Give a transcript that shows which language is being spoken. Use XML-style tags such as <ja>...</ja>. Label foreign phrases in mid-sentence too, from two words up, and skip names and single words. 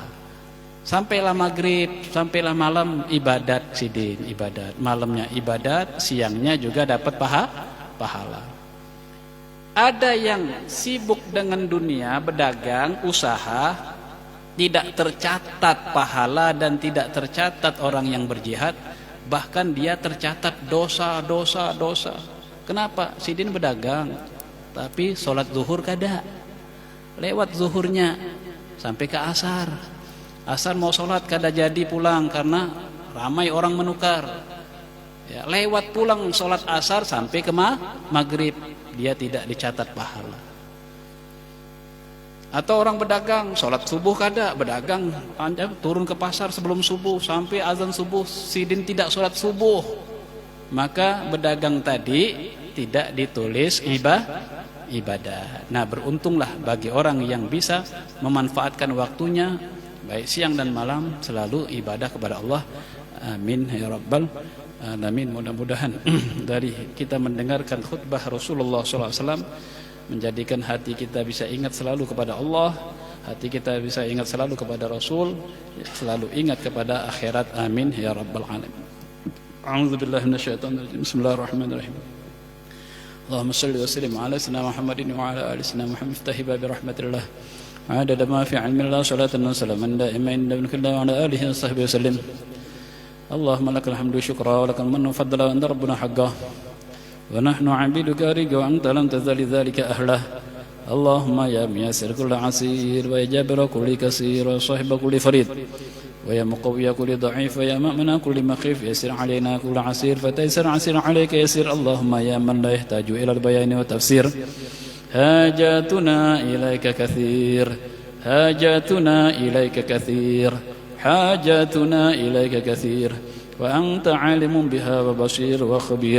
<bjn>Sampailah maghrib, sampailah malam ibadat, sidin ibadat, malamnya ibadat, siangnya juga dapat pahala.</bjn> <id>Ada yang sibuk dengan dunia, berdagang, usaha, tidak tercatat pahala dan tidak tercatat orang yang berjihad, bahkan dia tercatat dosa. Kenapa?</id> <bjn>Sidin berdagang, tapi sholat zuhur kada.</bjn> <id>Lewat zuhurnya sampai ke asar.</id> <bjn>Asar mau sholat kada jadi pulang karena ramai orang menukar. Ya, lewat pulang sholat asar sampai ke maghrib, dia tidak dicatat pahala.</bjn> <id>Atau orang berdagang, sholat subuh kada, berdagang turun ke pasar sebelum subuh sampai azan subuh, sidin tidak sholat subuh, maka berdagang tadi tidak ditulis ibadah. Nah, beruntunglah bagi orang yang bisa memanfaatkan waktunya baik siang dan malam selalu ibadah kepada Allah.</id> <ar>آمين يا رب العالمين.</ar> <id>Mudah-mudahan dari kita mendengarkan khutbah Rasulullah SAW menjadikan hati kita bisa ingat selalu kepada Allah, hati kita bisa ingat selalu kepada Rasul, selalu ingat kepada akhirat.</id> <ar>آمين يا رب العالمين. أعوذ بالله من الشيطان الرجيم. بسم الله الرحمن الرحيم. اللهم صل وسلم على سيدنا محمد وعلى آل سيدنا محمد. افتحي بابي رحمة الله. عدد ما في علم الله صلاة وسلاما دائمين من كل وعلى آله وصحبه وسلم. اللهم لك الحمد شكرا ولك المن فضلا وأنت ربنا حقا. ونحن عبيدك رقا وأنت لم تزل ذلك أهلا. اللهم يا ميسر كل عسير ويا جابر كل كسير وصاحب كل فريد. ويا مقوي كل ضعيف ويا مأمن كل مخيف يسر علينا كل عسير فتيسر عسير عليك يسير. اللهم يا من لا يحتاج إلى البيان والتفسير حاجاتنا إليك كثير حاجاتنا إليك كثير حاجاتنا إليك كثير وأنت عالم بها وبصير وخبير.</ar>